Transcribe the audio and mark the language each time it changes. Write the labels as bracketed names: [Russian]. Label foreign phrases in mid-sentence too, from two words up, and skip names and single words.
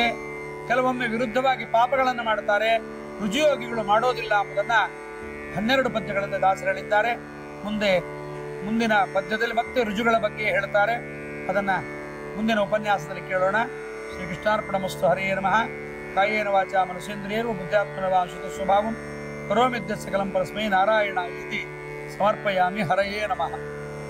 [Kannada] ಕೆಲವೊಮ್ಮೆ ವಿರುದ್ಧವಾಗಿ ಪಾಪಗಳನ್ನು ಮಾಡ್ತಾರೆ. ರುಜಿಯೋಗಿಗಳು ಮಾಡೋದಿಲ್ಲ ಎಂಬುದನ್ನ 12 ಪದ್ಯಗಳಿಂದ ದಾಸರು ಹೇಳಿದ್ದಾರೆ. ಮುಂದಿನ ಪದ್ಯದಲ್ಲಿ ಮತ್ತೆ ರುಜುಗಳ ಬಗ್ಗೆ ಹೇಳ್ತಾರೆ. ಅದನ್ನ ಮುಂದಿನ ಉಪನ್ಯಾಸದಲ್ಲಿ ಕೇಳೋಣ. ಶ್ರೀಕೃಷ್ಣಾರ್ಪಣಮಸ್ತು. [Sanskrit] ಹರೇ ನಮಃ. ಕಾಯೇನ ವಾಚಾ ಮನಸೇಂದ್ರಿಯರು ಬುದ್ಧಾತ್ಮನವಾಂಶುತ ಸ್ವಭಾವಂ ಕರೋಮಿದ್ಯ ಸಕಲಂ ಪರಸ್ಮೈ ನಾರಾಯಣ ಇತಿ ಸಮರ್ಪಯಾಮಿ. ಹರಯೇ ನಮಃ.